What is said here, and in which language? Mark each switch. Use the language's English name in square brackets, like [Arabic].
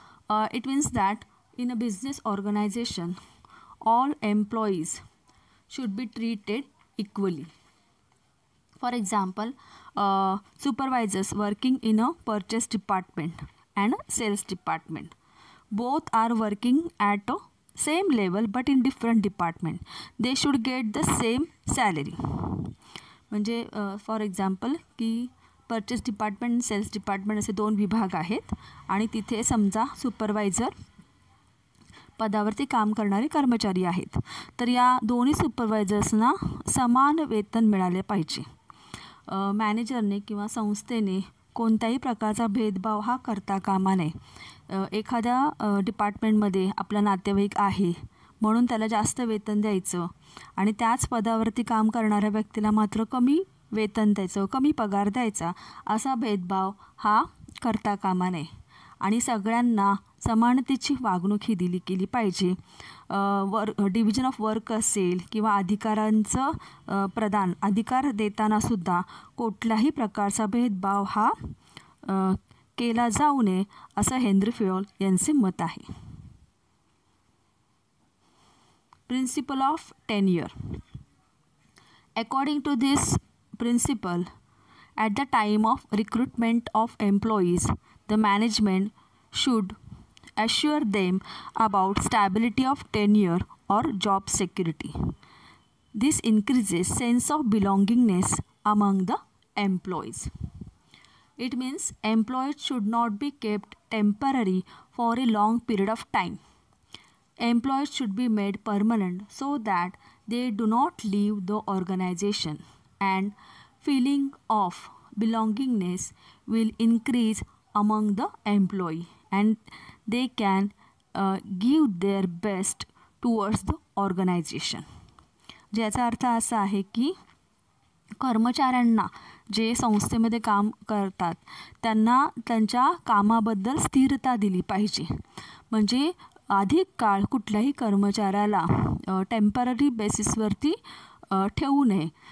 [English] It means that in a business organization, all employees should be treated equally. For example, supervisors working in a purchase department and a sales department, both are working at a same level but in different department. They should get the same salary. [Marathi] म्हणजे [English] for example [Marathi] की purchase department आणि cells department असे दोन विभाग आहेत आणि तिथे समजा सुपरवायझर पदावरती काम करणारे कर्मचारी आहेत. तर या दोन्ही सुपरवायझर्सना समान वेतन मिळाले पाहिजे. मॅनेजरने किंवा संस्थेने कोणत्याही प्रकारचा भेदभाव हा करता कामा नये. एखाद्या डिपार्टमेंटमध्ये आपला नातेवाईक आहे म्हणून त्याला जास्त वेतन द्यायचं आणि त्याच पदावरती काम करणाऱ्या व्यक्तीला मात्र कमी वेतन द्यायचं, कमी पगार द्यायचा, असा भेदभाव हा करता कामा नये. आणि सगळ्यांना समानतेची वागणूक ही दिली गेली पाहिजे. [English] division of work [Marathi] असेल किंवा अधिकारांचं अधिकार देतानासुद्धा कुठल्याही प्रकारचा भेदभाव हा केला जाऊ नये असं हेनरी फयोल यांचे मत आहे. [English] Principle of tenure. According to this principle, at the time of recruitment of employees, the management should assure them about stability of tenure or job security. This increases sense of belongingness among the employees. It means employees should not be kept temporary for a long period of time. Employees should be made permanent so that they do not leave the organization, and feeling of belongingness will increase among the employee and they can give their best towards the organization. [Marathi] ज्याचा अर्थ असा आहे की कर्मचाऱ्यांना जे संस्थेमध्ये काम करतात त्यांना त्यांच्या कामाबद्दल स्थिरता दिली पाहिजे. म्हणजे अधिक काळ कुठल्याही कर्मचाऱ्याला टेम्पररी बेसिसवरती ठेवू नये.